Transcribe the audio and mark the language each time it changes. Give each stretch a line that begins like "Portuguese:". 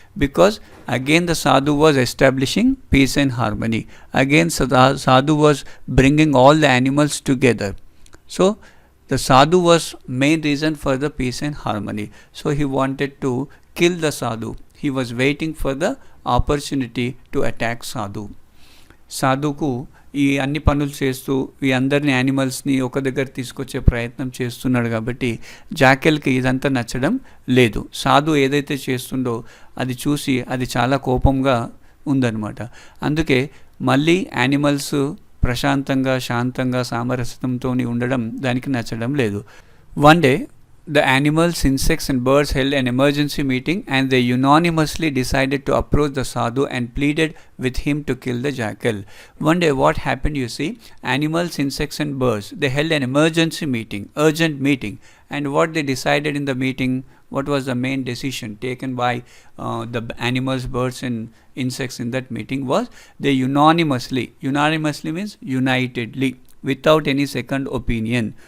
English: Because again the sadhu was establishing peace and harmony. Again sadhu was bringing all the animals together. So the sadhu was main reason for the peace and harmony. So he wanted to kill the sadhu. He was waiting for the opportunity to attack sadhu.
Telugu: సాధుకు ఈ అన్ని పనులు చేస్తూ ఈ అందరిని యానిమల్స్ని ఒక దగ్గర తీసుకొచ్చే ప్రయత్నం చేస్తున్నాడు కాబట్టి జాకెల్కి ఇదంతా నచ్చడం లేదు. సాధు ఏదైతే చేస్తుండో అది చూసి అది చాలా కోపంగా ఉందన్నమాట. అందుకే మళ్ళీ యానిమల్స్ ప్రశాంతంగా, శాంతంగా, సామరస్యంతో ఉండడం దానికి నచ్చడం లేదు.
English: One day the animals, insects and birds held an emergency meeting, and they unanimously decided to approach the sadhu and pleaded with him to kill the jackal. One day what happened, you see, animals, insects and birds, they held an emergency meeting, urgent meeting, and what they decided in the meeting, what was the main decision taken by the animals, birds and insects in that meeting was they unanimously means unitedly, without any second opinion.